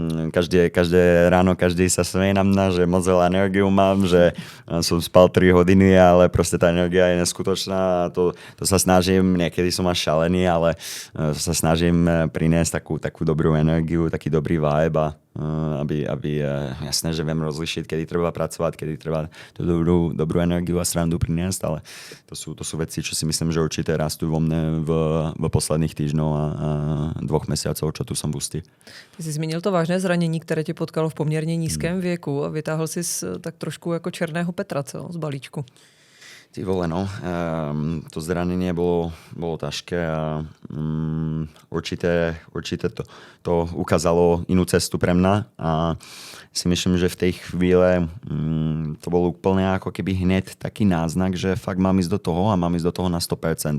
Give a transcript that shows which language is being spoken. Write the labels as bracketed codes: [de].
[sk] Každé ráno každý sa smeje na mňa, že moc veľa energiu mám, že som spal 3 hodiny, ale proste tá energia je neskutočná a to sa snažím, niekedy som až šalený, ale sa snažím priniesť takú dobrú energiu, taký dobrý vibe a aby jasné, že viem rozlišiť, kedy treba pracovať, kedy treba tú dobrú energiu a srandu priniesť, ale to sú veci, čo si myslím, že určite rastú vo mne v posledných týždňov a 2 mesiacov, čo tu som v Ústí. [cs] Ty jsi zmínil to vážné zranění, které tě potkalo v poměrně nízkém věku a vytáhl jsi tak trošku jako černého Petra, co? Z balíčku. Ty vole, no. [sk] To zranenie bolo ťažké a určite to ukázalo inú cestu pre mňa a si myslím, že v tej chvíle to bolo úplne ako keby hneď taký náznak, že fakt mám ísť do toho a mám ísť do toho na 100%.